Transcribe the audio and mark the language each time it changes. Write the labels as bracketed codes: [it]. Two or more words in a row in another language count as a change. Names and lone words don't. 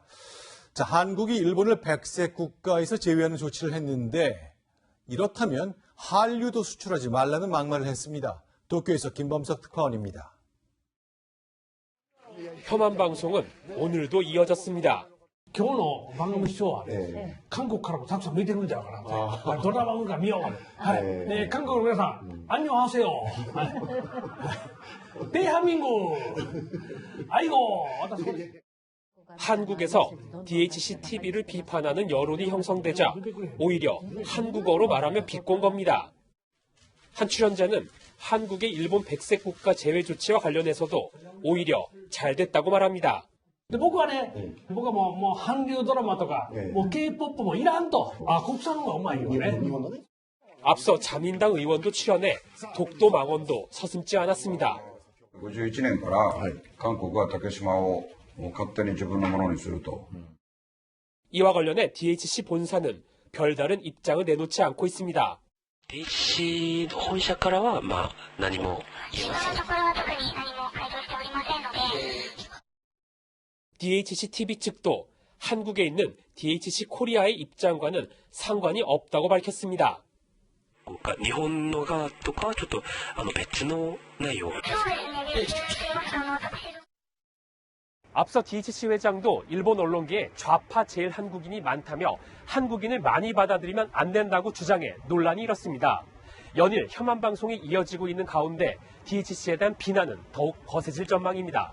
[ko] 자, 한국이 일본을 백색 국가에서 제외하는 조치를 했는데 이렇다면 한류도 수출하지 말라는 막말을 했습니다. 도쿄에서 김범석 특파원입니다. 혐한 방송은 오늘도 이어졌습니다. [ja] 今日の番組視聴はね、韓国からもたくさん見てるんじゃないかなと。ドラマ番組見よう。はい。で、韓国の皆さん、アンニョンハセヨ。デイハミング。아이고。 [ko] 한국에서 DHC TV를 비판하는 여론이 형성되자 오히려 한국어로 말하며 비꼰 겁니다. 한 출연자는 한국의 일본 백색 국가 제외 조치와 관련해서도 오히려 잘 됐다고 말합니다. [ja] 僕はね、僕はもう韓流ドラマとか、もう K-POP もいらんと。あ、国産の方がうまいよね。 [ko] 앞서 자민당 의원도 출연해 독도 망언도 서슴지 않았습니다. [ja] 51 年から韓国は竹島を勝手に自分のものにすると. [ko] 이와 관련해 DHC 본사는 별다른 입장을 내놓지 않고 있습니다. [ja] DHC 本社からは何も言えません。 [ko] DHC TV 측도 한국에 있는 DHC 코리아의 입장과는 상관이 없다고 밝혔습니다. [ja] 日本の側とかはちょっと別の内容。 [ko] 앞서 DHC 회장도 일본 언론계에 좌파 제일한국인이 많다며 한국인을 많이 받아들이면 안 된다고 주장해 논란이 일었습니다. 연일 혐한 방송이 이어지고 있는 가운데 DHC에 대한 비난은 더욱 거세질 전망입니다.